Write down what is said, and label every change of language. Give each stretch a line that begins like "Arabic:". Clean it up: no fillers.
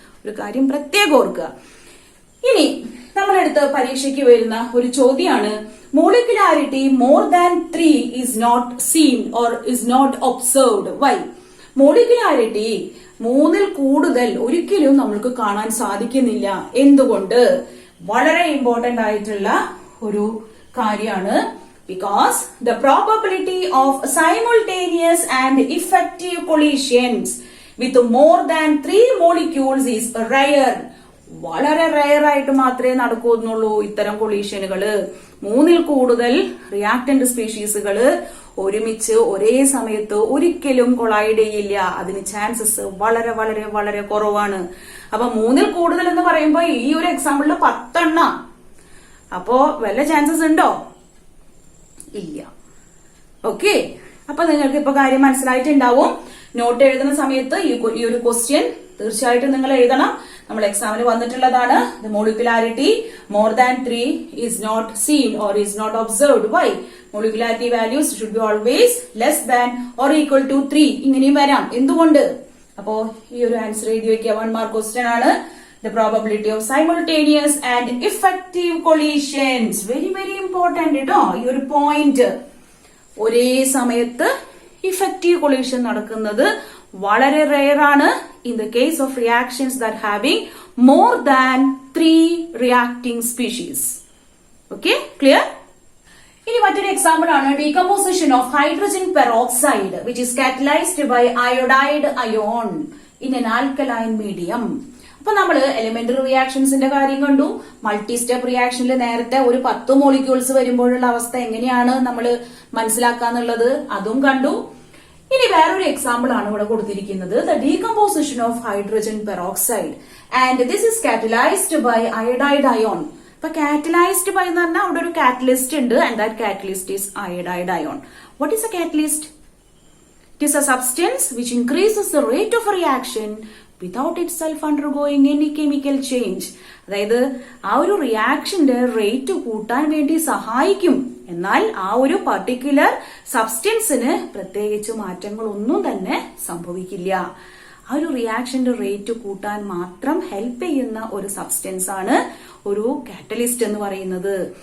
Malayalam: ഒരു കാര്യം പ്രത്യേകം ഓർക്കുക. ഇനി നമ്മളെടുത്ത് പരീക്ഷയ്ക്ക് വരുന്ന ഒരു ചോദ്യമാണ് molecularity
English: More than 3 is not seen or is not observed. Why?
Malayalam: Molecularity 3ൽ കൂടുതൽ ഒരിക്കലും നമ്മൾക്ക് കാണാൻ സാധിക്കുന്നില്ല. എന്തുകൊണ്ട്? വളരെ ഇമ്പോർട്ടന്റ് ആയിട്ടുള്ള ഒരു കാര്യമാണ്.
English: Because the probability of simultaneous and effective collisions with more than 3 molecules is rare.
Malayalam: വളരെ റയർ ആയിട്ട് മാത്രമേ നടക്കുന്നുള്ളൂ ഇത്തരം കൊളീഷനുകള്. 3ൽ കൂടുതൽ റിയാക്ടന്റ് സ്പീഷീസുകള് ഒരുമിച്ച് ഒരേ സമയത്ത് ഒരിക്കലും കൊളൈഡ് ചെയ്യില്ല. അതിന് ചാൻസസ് വളരെ വളരെ വളരെ കുറവാണ്. അപ്പൊ 3ൽ കൂടുതൽ എന്ന് പറയുമ്പോ ഈ ഒരു എക്സാമ്പിളില് 10 എണ്ണം. അപ്പോ വല്ല ചാൻസസ് ഉണ്ടോ? ഇല്ല. ഓക്കെ, അപ്പൊ നിങ്ങൾക്ക് ഇപ്പൊ കാര്യം മനസ്സിലായിട്ടുണ്ടാവും. നോട്ട് എഴുതുന്ന സമയത്ത് ഈ ഒരു ക്വസ്റ്റ്യൻ തീർച്ചയായിട്ടും നിങ്ങൾ എഴുതണം. നമ്മൾ എക്സാമിന് വന്നിട്ടുള്ളതാണ്.
English: The molecularity more than 3 is not seen or is not observed. Why? Molecularity values should be always less than or equal to 3.
Malayalam: ഇങ്ങനെയും വരാം. എന്തുകൊണ്ട്? അപ്പോ ഈ ഒരു ആൻസർ എഴുതി വെക്കുക. 1 മാർക്ക് ക്വസ്റ്റ്യൻ ആണ്.
English: The probability of simultaneous and effective collisions. Very very important
Malayalam: കേട്ടോ ഈ ഒരു പോയിന്റ്. ഒരേ സമയത്ത് ഇഫക്റ്റീവ് കൊളീഷൻ നടക്കുന്നത് വളരെ റെയർ ആണ്.
English: In the case of reactions that having more than 3 reacting species. Okay, clear?
Malayalam: ഇനി മറ്റൊരു എക്സാമ്പിൾ ആണ്
English: Decomposition of hydrogen peroxide which is catalysed by iodide ion in an alkaline medium.
Malayalam: അപ്പൊ നമ്മള് elementary റിയാക്ഷൻസിന്റെ കാര്യം കണ്ടു. മൾട്ടി സ്റ്റെപ്പ് റിയാക്ഷനിൽ നേരത്തെ ഒരു 10 molecules വരുമ്പോഴുള്ള അവസ്ഥ എങ്ങനെയാണ് നമ്മൾ മനസ്സിലാക്കാന്നുള്ളത് അതും കണ്ടു. ഇനി വേറൊരു എക്സാമ്പിൾ ആണ് ഇവിടെ കൊടുത്തിരിക്കുന്നത്.
English: The decomposition of hydrogen peroxide and this is catalysed by iodide ion.
Malayalam: അപ്പൊ കാറ്റലൈസ്ഡ് ബൈ എന്ന് പറഞ്ഞാൽ അവിടെ ഒരു കാറ്റലിസ്റ്റ് ഉണ്ട്.
English: And that catalyst is iodide ion. What is a catalyst? It is a substance which increases the rate of a reaction without itself undergoing any chemical change.
Malayalam: അതായത് ആ ഒരു റിയാക്ഷന്റെ rate കൂട്ടാൻ വേണ്ടി സഹായിക്കും. എന്നാൽ ആ ഒരു പർട്ടിക്കുലർ സബ്സ്റ്റൻസിന് പ്രത്യേകിച്ച് മാറ്റങ്ങളൊന്നും തന്നെ സംഭവിക്കില്ല. ആ ഒരു റിയാക്ഷന്റെ റേറ്റ് കൂട്ടാൻ മാത്രം ഹെൽപ്പ് ചെയ്യുന്ന ഒരു സബ്സ്റ്റൻസ് ആണ് ഒരു കാറ്റലിസ്റ്റ് എന്ന് പറയുന്നത്.